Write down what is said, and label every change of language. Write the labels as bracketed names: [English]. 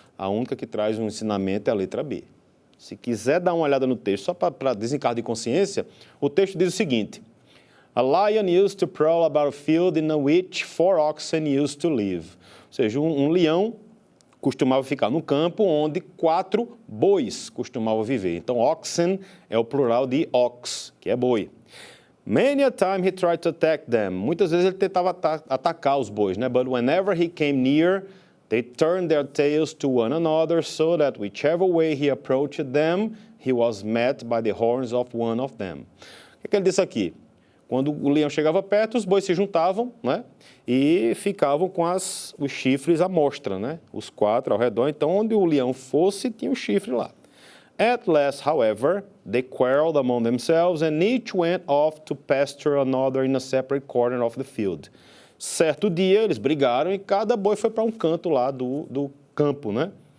[Portuguese] A única que traz um ensinamento é a letra B. Se quiser dar uma olhada no texto, só para desencargo de consciência, o texto diz o seguinte: [English] A lion used to prowl about a field in which 4 oxen used to live. [Portuguese] Ou seja, um leão costumava ficar no campo onde 4 bois costumavam viver. Então, oxen é o plural de ox, que é boi. [English] Many a time he tried to attack them. [Portuguese] Muitas vezes ele tentava atacar os bois, né? [English] But whenever he came near, they turned their tails to one another so that whichever way he approached them, he was met by the horns of one of them. [Portuguese] O que ele disse aqui? Quando o leão chegava perto, os bois se juntavam, né? E ficavam com os chifres à mostra, né? Os 4 ao redor. Então, onde o leão fosse, tinha um chifre lá. [English] At last, however, they quarreled among themselves and each went off to pasture another in a separate corner of the field. [Portuguese] Certo dia, eles brigaram e cada boi foi para um canto lá do campo, né?